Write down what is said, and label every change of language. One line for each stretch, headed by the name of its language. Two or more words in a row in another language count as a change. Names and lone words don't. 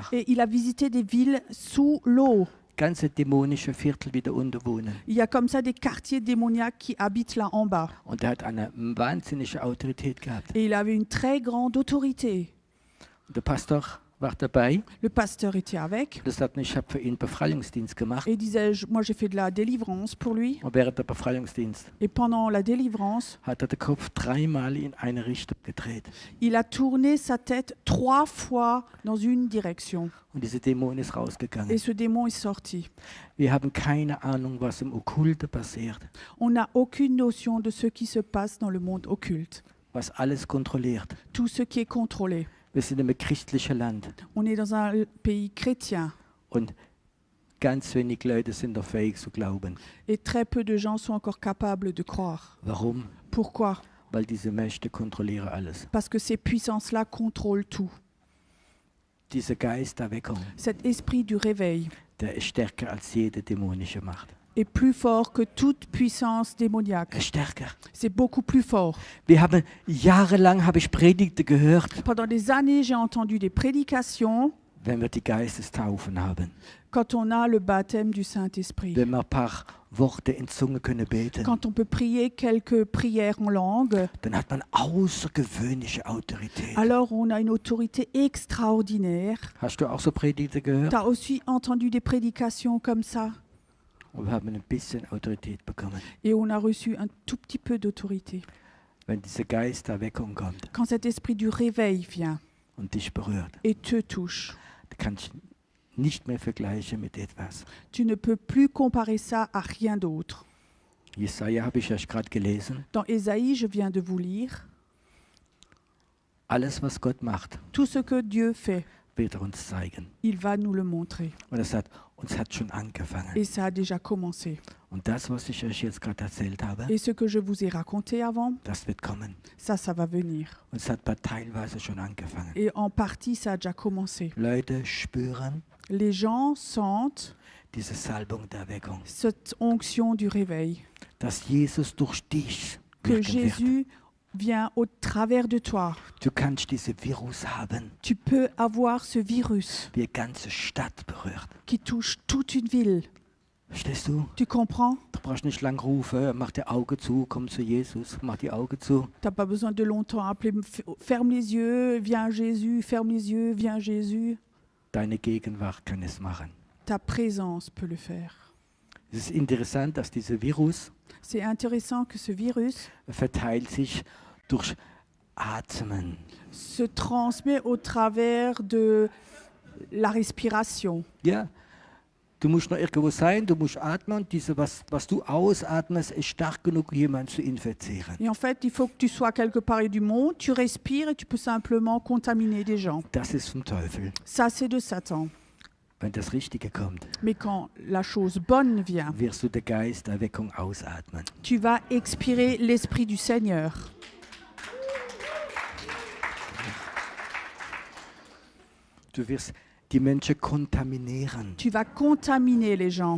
French: Et il a visité des villes sous l'eau.
German: Ganze dämonische Viertel wieder unten wohnen.
French: Il y a comme ça des quartiers démoniaques qui habitent là en bas.
German: Und er hat eine wahnsinnige Autorität gehabt.
French: Et il avait une très grande autorité.
German: Und der Pastor war dabei.
French: Le pasteur était avec
German: Das hat, ich habe für ihn Befreiungsdienst gemacht.
French: et il disait, moi j'ai fait de la délivrance pour lui.
German: Und während der Befreiungsdienst
French: Et pendant la délivrance,
German: hat er den Kopf 3-mal in eine Richtung gedreht.
French: il a tourné sa tête 3 fois dans une direction.
German: Und diese Dämon ist
French: Et
German: rausgegangen.
French: ce démon est sorti.
German: Wir haben keine Ahnung, was im Okkulte passiert.
French: On n'a aucune notion de ce qui se passe dans le monde occulte.
German: Was alles kontrolliert.
French: Tout ce qui est contrôlé.
German: Wir sind im christlichen Land.
French: On est dans un pays chrétien
German: Und ganz wenig Leute sind da fähig zu glauben.
French: et très peu de gens sont encore capables de croire.
German: Warum?
French: Pourquoi?
German: Weil diese Mächte kontrollieren alles.
French: Parce que ces puissances-là contrôlent tout.
German: Dieser Geist der Erweckung,
French: Cet esprit du réveil
German: der ist stärker als jede dämonische Macht.
French: est plus fort que toute puissance démoniaque.
German: Er ist stärker.
French: C'est beaucoup plus fort.
German: Jahrelang habe ich Predigten gehört,
French: Pendant des années, j'ai entendu des prédications
German: wenn wir die Geistestaufen haben.
French: quand on a le baptême du Saint-Esprit.
German: Wenn wir ein paar Worte in Zunge können beten,
French: Quand on peut prier quelques prières en langue,
German: dann hat man außergewöhnliche Autorität.
French: alors on a une autorité extraordinaire.
German: Hast du auch so Predigten gehört?
French: Tu as aussi entendu des prédications comme ça
German: Und wir haben ein bisschen Autorität bekommen.
French: et on a reçu un tout petit peu d'autorité.
German: Wenn dieser Geist der Erweckung kommt
French: Quand cet esprit du réveil vient
German: und dich berührt,
French: et te touche,
German: dann kannst du nicht mehr vergleichen mit etwas.
French: tu ne peux plus comparer ça à rien d'autre.
German: Jesaja habe ich erst gerade gelesen.
French: Dans Ésaïe, je viens de vous lire,
German: Alles, was Gott macht,
French: tout ce que Dieu fait,
German: wird er uns zeigen.
French: il va nous le montrer.
German: Und er sagt, uns hat schon angefangen.
French: Et ça a déjà commencé.
German: Und das, was ich euch jetzt gerade erzählt habe,
French: Et ce que je vous ai raconté avant,
German: das wird kommen.
French: ça va venir.
German: Und es hat teilweise schon angefangen.
French: Et en partie, ça a déjà commencé.
German: Leute spüren
French: Les gens sentent
German: diese Salbung der Erweckung,
French: cette onction du réveil,
German: dass Jesus durch dich
French: que
German: wirken wird.
French: Jésus vient au travers de toi.
German: Du kannst diese Virus haben,
French: Tu peux avoir ce virus
German: wie eine ganze Stadt berührt.
French: qui touche toute une ville.
German: Verstehst du?
French: Tu comprends?
German: Du brauchst nicht lang rufen, mach die Augen zu, komm zu Jesus, mach die Augen zu.
French: Tu n'as pas besoin de longtemps appeler, ferme les yeux, viens Jésus, ferme les yeux, viens Jésus.
German: Deine Gegenwart kann es machen.
French: Ta présence peut le faire.
German: Es ist interessant, dass dieser Virus
French: C'est intéressant que ce virus
German: verteilt sich durch Atmen.
French: se transmet au travers de la respiration.
German: Ja, du musst noch irgendwo sein, du musst atmen und was du ausatmest, ist stark genug, jemanden zu infizieren.
French: Et en fait, il faut que tu sois quelque part du monde, tu respires et tu peux simplement contaminer des gens.
German: Das ist vom Teufel.
French: Ça, c'est de Satan.
German: Wenn das Richtige kommt,
French: Mais quand la chose bonne vient,
German: wirst du der Geist der Erweckung ausatmen.
French: tu vas expirer l'Esprit du Seigneur.
German: Du wirst die Menschen kontaminieren
French: Tu vas contaminer les gens